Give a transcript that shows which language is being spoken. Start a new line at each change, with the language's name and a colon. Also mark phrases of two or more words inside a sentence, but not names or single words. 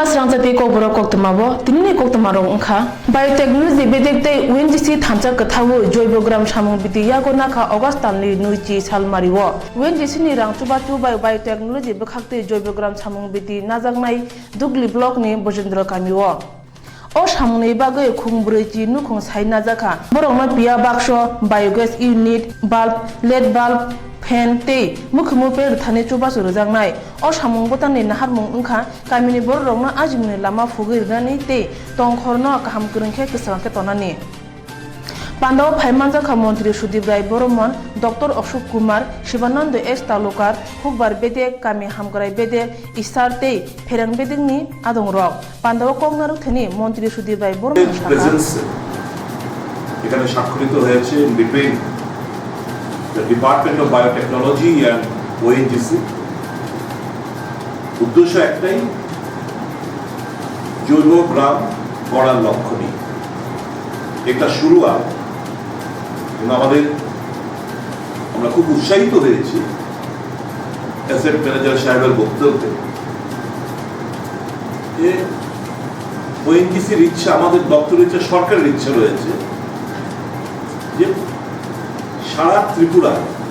Kok Borok: Swrangchati Kokborok Koktwma bo tinini Koktwma rok wngkha biotechnology bedek tei UNGC thamsa kwthawo joibogram samung biti yago nakha August talni 2 salmario UNGC ni rang chubachu bai biotechnology bwkhakte joibogram samung biti najaknai Dugli block ni Bojendra kamio o samungni bagui khungbrui nukhung sai najaka borokno pia baksho biogas unit bulb led bulb fan tei mukhumu per thani chubachu rjaknai o samung botani naharmung wngkha kamini borokno ajimni lama phugui rani tei tongkhorno kaham kwrwngkhe kwsangkhe tonani Pandau Phaimanjakha Mantri Sudip Rai Boromon, Dr. Ashok Kumar, Shivananda S. Talukar, Hukbar Bedek, Kami Hamgrai Bedek, Isar Tei, Pherang Bedek ni Adong Rok. Pandau Kognaruk Thani Mantri Sudip Rai Boromon
English: presence
Bangla: এখানে স্বাক্ষরিত হয়েছে
English: in between the Department of Biotechnology and ONGC.
Bangla: উদ্দেশ্য একটাই জৈব গ্রাম গড়ার লক্ষ্য নিয়ে একটা শুরুয়াত আমরা খুব উৎসাহিত হয়েছি অ্যাসেট ম্যানেজার সাহেবের বক্তব্যে যে ওএনজিসির ইচ্ছা আমাদের দপ্তরের ইচ্ছা সরকারের ইচ্ছা রয়েছে যে সারা ত্রিপুরায়